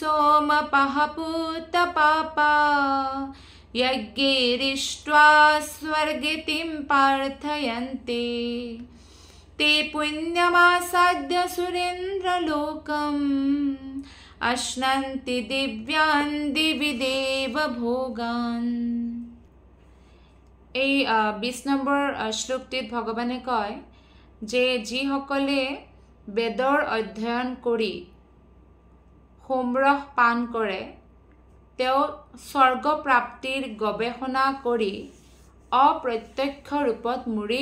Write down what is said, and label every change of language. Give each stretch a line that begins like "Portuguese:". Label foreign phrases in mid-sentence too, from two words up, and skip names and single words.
Sanskrit: सोमपहपूतपापा यज्ञैरिष्ट्वा स्वर्गतिं प्रार्थयन्ते ते पुण्यमासाद्य सुरेन्द्रलोकम् अश्नन्ति दिव्यान् दिवि देवभोगान्
Assamese: এই 20 নম্বৰ শ্লোকটিত ভগৱানে কয় যে যিসকলে বেদৰ অধ্যয়ন কৰি হোমৰস পান কৰে তেওঁ স্বৰ্গ প্ৰাপ্তিৰ গৱেষণা কৰি অপ্ৰত্যক্ষ ৰূপত মোৰেই